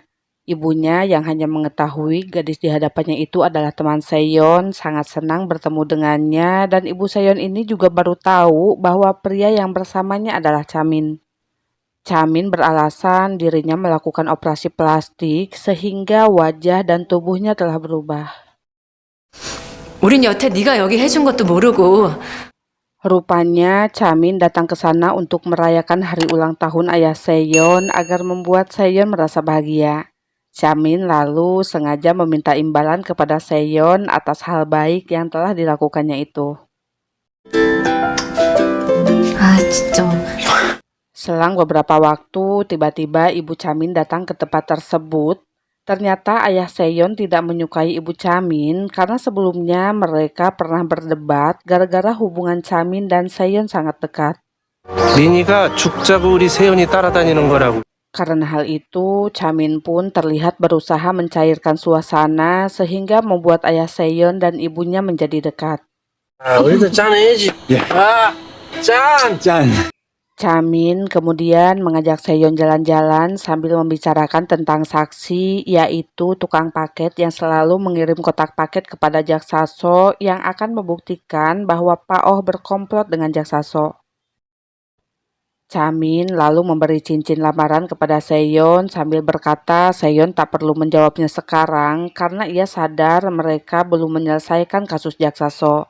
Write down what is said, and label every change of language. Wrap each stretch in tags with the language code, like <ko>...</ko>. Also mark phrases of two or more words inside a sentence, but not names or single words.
<id>Ibunya yang hanya mengetahui gadis di hadapannya itu adalah teman Seyon sangat senang bertemu dengannya dan ibu Seyon ini juga baru tahu bahwa pria yang bersamanya adalah Chamin. Chamin beralasan dirinya melakukan operasi plastik sehingga wajah dan tubuhnya telah berubah.</id> <ko>우린 여태 네가 여기 해준 것도 모르고</ko> <id>Rupanya Chamin datang ke sana untuk merayakan hari ulang tahun ayah Seyon agar membuat Seyon merasa bahagia. Chamin lalu sengaja meminta imbalan kepada Seyon atas hal baik yang telah dilakukannya itu.</id> <ko>진짜</ko> <id>Selang beberapa waktu, tiba-tiba Ibu Chamin datang ke tempat tersebut. Ternyata ayah Seyon tidak menyukai Ibu Chamin karena sebelumnya mereka pernah berdebat gara-gara hubungan Chamin dan Seyon sangat dekat.</id> <ko>민희가 죽자고 우리 세연이 따라다니는 거라고.</ko> <id>Karena hal itu, Chamin pun terlihat berusaha mencairkan suasana sehingga membuat ayah Seyon dan ibunya menjadi dekat.</id> <ko>우리도 짠해야지. 짠.</ko> <id>Chamin kemudian mengajak Seyon jalan-jalan sambil membicarakan tentang saksi, yaitu tukang paket yang selalu mengirim kotak paket kepada Jaksaso yang akan membuktikan bahwa Pak Oh berkomplot dengan Jaksaso. Chamin lalu memberi cincin lamaran kepada Seyon sambil berkata Seyon tak perlu menjawabnya sekarang karena ia sadar mereka belum menyelesaikan kasus Jaksaso.</id>